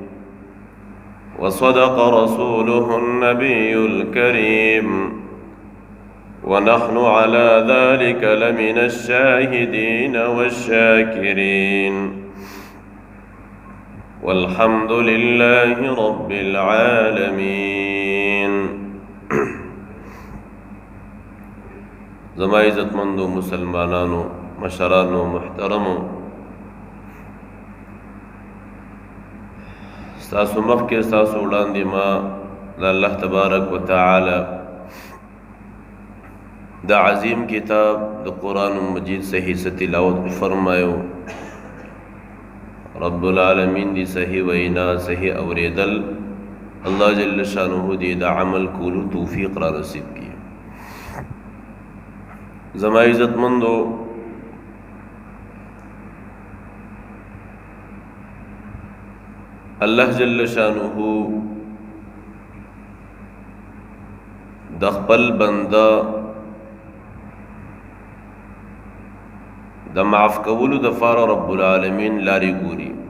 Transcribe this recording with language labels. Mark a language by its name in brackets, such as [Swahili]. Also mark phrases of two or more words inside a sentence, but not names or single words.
[Arabic] وصدق رسوله النبي الكريم ونحن على ذلك لمن الشاهدين والشاكرين والحمد لله رب العالمين [Pashto] زما عزت مندو مسلمانانو مشرانو محترمو ستاسو مخکې ستاسو وړاندې ما د [Arabic] الله تبارک وتعالى [Pashto] دا عظیم کتاب د قرآن مجید صحیح سے تلاوت فرمایو [Arabic] رب العالمین [Pashto] دی صحیح وینا صحیح اوریدل [Arabic] اللہ جل شانہ [Pashto] دی دا عمل کولو توفیق را نصیب کی زما عزت مندو [Arabic] اللہ جل شانہ [Pashto] د خپل بنده د معاف کولو د فار [Arabic] رب العالمین [Pashto] لاری ګوري